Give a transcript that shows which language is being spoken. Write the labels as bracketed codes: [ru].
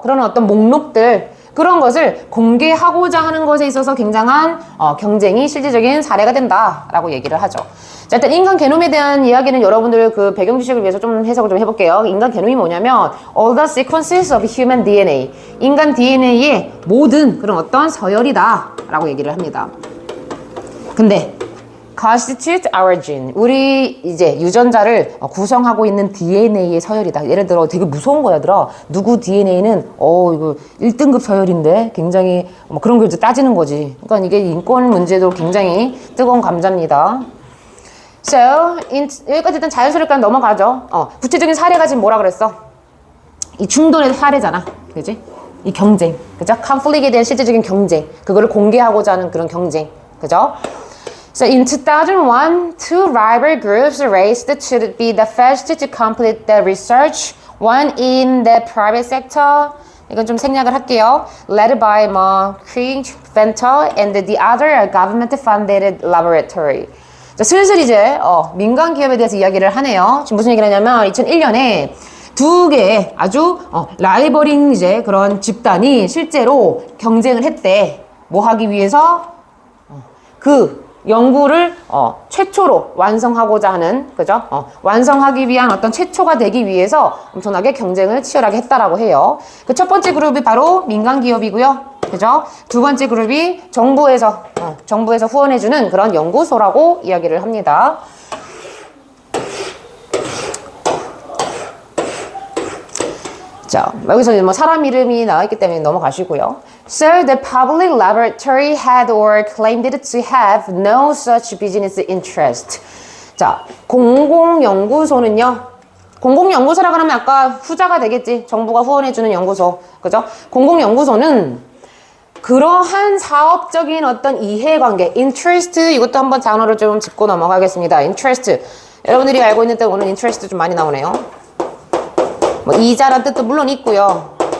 [ko] 그런 어떤 목록들 그런 것을 공개하고자 하는 것에 있어서 굉장한 경쟁이 실질적인 사례가 된다라고 얘기를 하죠. 자, 일단 인간 게놈에 대한 이야기는 여러분들 그 배경 지식을 위해서 좀 해석을 좀 해볼게요. 인간 게놈이 뭐냐면 [en] all the sequences of human DNA [ko] 인간 DNA의 모든 그런 어떤 서열이다라고 얘기를 합니다. [en] 근데 constitute our gene. [ko] 우리 이제 유전자를 구성하고 있는 DNA의 서열이다. 예를 들어 되게 무서운 거야, 들어. 누구 DNA는 이거 1등급 서열인데 굉장히 뭐 그런 걸 이제 따지는 거지. 그러니까 이게 인권 문제도 굉장히 뜨거운 감자입니다. So, 여기까지 일단 자연스럽게 넘어가죠. 구체적인 사례가 지금 뭐라 그랬어? 이 충돌의 사례잖아. 그지? 이 경쟁. 그죠? 컨플릭트에 대한 실질적인 경쟁. 그거를 공개하고자 하는 그런 경쟁. 그죠? [en] So in 2001, two rival groups raced to be the first to complete the research, one in the private sector, [ko] 이건 좀 생략을 할게요. [en] Led by Craig Venter and the other a government-funded laboratory. [ko] 자, 슬슬 이제 민간 기업에 대해서 이야기를 하네요. 지금 무슨 얘기를 하냐면 2001년에 두 개의 아주 라이벌인 이제 그런 집단이 실제로 경쟁을 했대. 뭐 하기 위해서? 그 연구를 최초로 완성하고자 하는 그죠? 완성하기 위한 어떤 최초가 되기 위해서 엄청나게 경쟁을 치열하게 했다라고 해요. 그 첫 번째 그룹이 바로 민간 기업이고요. 그죠? 두 번째 그룹이 정부에서 후원해주는 그런 연구소라고 이야기를 합니다. 자, 여기서 뭐 사람 이름이 나와있기 때문에 넘어가시고요. [en] So the public laboratory had or claimed it to have no such business interest. [ko] 자, 공공연구소는요. 공공연구소라고 하면 아까 후자가 되겠지. 정부가 후원해주는 연구소. 그죠? 공공연구소는 그러한 사업적인 어떤 이해관계, interest, 이것도 한번 단어를 좀 짚고 넘어가겠습니다. interest. 여러분들이 알고 있는 때 오늘 interest 좀 많이 나오네요. 뭐 이자란 뜻도 물론 있고요.